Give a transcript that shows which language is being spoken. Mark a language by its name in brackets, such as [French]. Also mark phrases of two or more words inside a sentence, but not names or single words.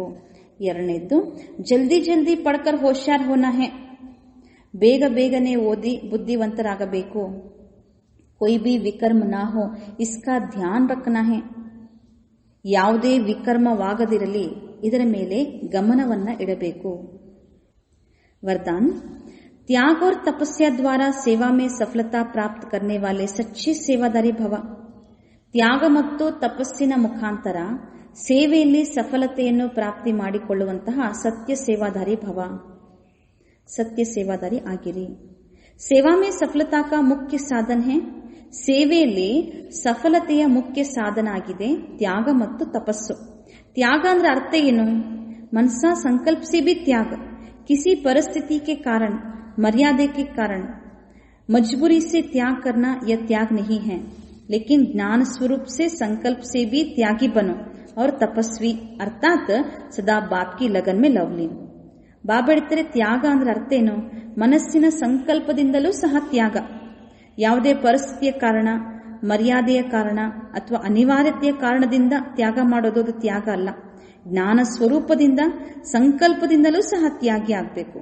[Hindi] ಎರಡನೇದ್ದು, जल्दी जल्दी पढ़कर होशियार होना है. [Kannada] ಬೇಗ ಬೇಗನೆ ಓದಿ ಬುದ್ಧಿವಂತರಾಗಬೇಕು. [Hindi] कोई भी विकर्म ना हो इसका ध्यान रखना है. [Kannada] ಯಾವುದೇ ವಿಕರ್ಮವಾಗದಿರಲಿ, ಇದರ ಮೇಲೆ ಗಮನವನ್ನ ಇಡಬೇಕು. [Hindi] वरदान, त्याग और तपस्या द्वारा सेवा में सफलता प्राप्त करने वाले सच्चे सेवादारी भव. [Kannada] ತ್ಯಾಗ ಮತ್ತು ತಪಸ್ಸಿನ ಮುಖಾಂತರ ಸೇವೆಯಲ್ಲಿ ಸಫಲತೆಯನ್ನು ಪ್ರಾಪ್ತಿ ಮಾಡಿಕೊಳ್ಳುವಂತಹ ಸತ್ಯ ಸೇವಾದಾರಿ ಭವ, ಸತ್ಯ ಸೇವಾದಾರಿ ಆಗಿರಿ. [Hindi] सेवा में सफलता का मुख्य साधन है. [Kannada] ಸೇವೆಯಲ್ಲಿ ಸಫಲತೆಯ ಮುಖ್ಯ ಸಾಧನ ಆಗಿದೆ ತ್ಯಾಗ ಮತ್ತು ತಪಸ್ಸು. ತ್ಯಾಗ ಅಂದ್ರೆ ಅರ್ಥ ಏನು? [Hindi] मनसा संकल्प से भी त्याग, किसी परिस्थिति के कारण, मर्यादे के कारण, मजबूरी से त्याग करना यह त्याग नहीं है. लेकिन ज्ञान स्वरूप से संकल्प से भी त्यागी बनो और तपस्वी अर्थात सदा बाप की लगन में लवलीन. [Kannada] ಬಾಬಾ ಹೇಳ್ತಾರೆ ತ್ಯಾಗ ಅಂದ್ರೆ ಅರ್ಥ ಏನು? ಮನಸ್ಸಿನ ಸಂಕಲ್ಪದಿಂದಲೂ ಸಹ ತ್ಯಾಗ. ಯಾವುದೇ ಪರಿಸ್ಥಿತಿಯ ಕಾರಣ, ಮರ್ಯಾದೆಯ ಕಾರಣ ಅಥವಾ ಅನಿವಾರ್ಯತೆಯ ಕಾರಣದಿಂದ ತ್ಯಾಗ ಮಾಡೋದು ಅದು ತ್ಯಾಗ ಅಲ್ಲ. ಜ್ಞಾನ ಸ್ವರೂಪದಿಂದ ಸಂಕಲ್ಪದಿಂದಲೂ ಸಹ ತ್ಯಾಗಿ ಆಗಬೇಕು.